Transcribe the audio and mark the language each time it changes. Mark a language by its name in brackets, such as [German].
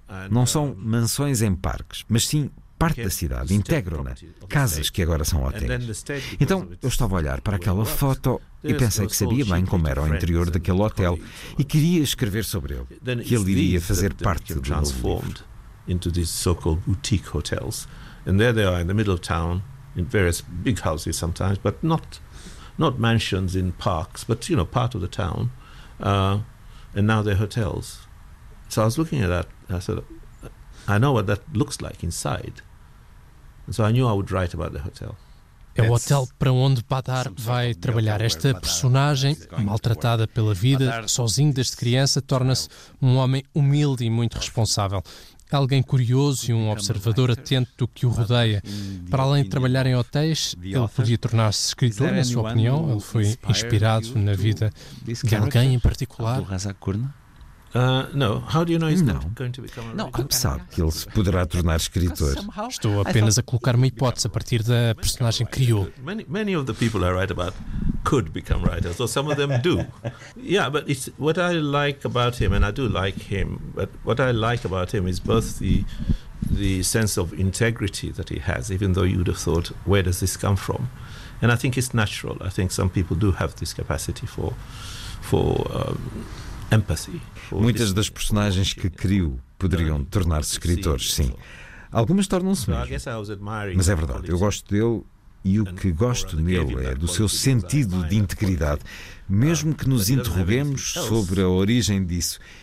[Portuguese] Não são mansões em parques, mas sim parte da cidade, integram-na, casas que agora são hotéis. Então, eu estava a olhar para aquela foto e pensei que sabia bem como era o interior daquele hotel e queria escrever sobre ele, que ele iria fazer parte do novo [English] into these so-called boutique hotels. And there they are in the middle of town, in various big houses sometimes, but not mansions in parks, but, you know, part of the town. And now they're hotels. So I was looking at that, I said, I know what that looks like inside. And so I knew I would write about the hotel. [Portuguese] É o hotel para onde Badar vai trabalhar. Esta personagem, maltratada pela vida, sozinho desde criança, torna-se um homem humilde e muito responsável. Alguém curioso e um observador atento do que o rodeia. Para além de trabalhar em hotéis, ele podia tornar-se escritor, na sua opinião? Ele foi inspirado na vida de alguém em particular? Não. Como sabe que ele se poderá tornar escritor? Estou apenas a colocar uma hipótese a partir da personagem que criou. [English] Many of the people I write about could become writers, or some of them do. Yeah, but it's what I like about him, and I do like him. But what I like about him is both the sense of integrity that he has, even though you'd have thought, where does this come from? And I think it's natural. I think some people do have this capacity for empathy. [Portuguese] Muitas das personagens que crio poderiam tornar-se escritores, sim. Algumas tornam-se mesmo. Mas é verdade, eu gosto dele e o que gosto nele é do seu sentido de integridade, mesmo que nos interroguemos sobre a origem disso.